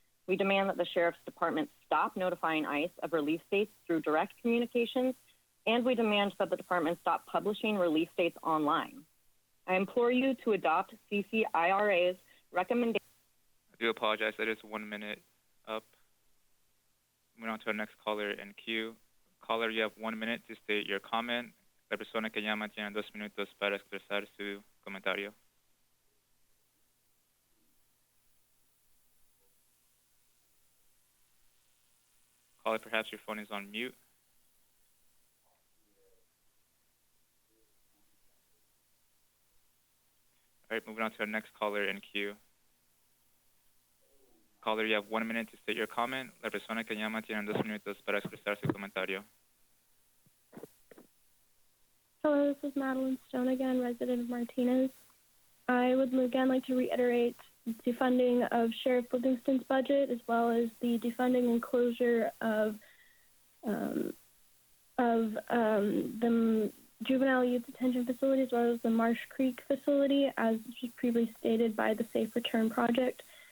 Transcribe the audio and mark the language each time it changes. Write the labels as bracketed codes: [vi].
[en] We demand that the sheriff's department stop notifying ICE of release dates through direct communications, and we demand that the department stop publishing release dates online. I implore you to adopt CCIRA's recommendation. I do apologize. That is 1 minute up. Moving on to our next caller in queue. Caller, you have 1 minute to state your comment. [es] La persona que llama tiene 2 minutos para expresar su comentario. [en] Caller, perhaps your phone is on mute. All right, moving on to our next caller in queue. Caller, you have 1 minute to state your comment. [es] La persona que llama tiene 2 minutos para expresar su comentario. [en] Hello, this is Madeline Stone again, resident of Martinez. I would again like to reiterate defunding of Sheriff Livingston's budget, as well as the defunding and closure of the juvenile youth detention facility, as well as the Marsh Creek facility, as was previously stated by the Safe Return Project.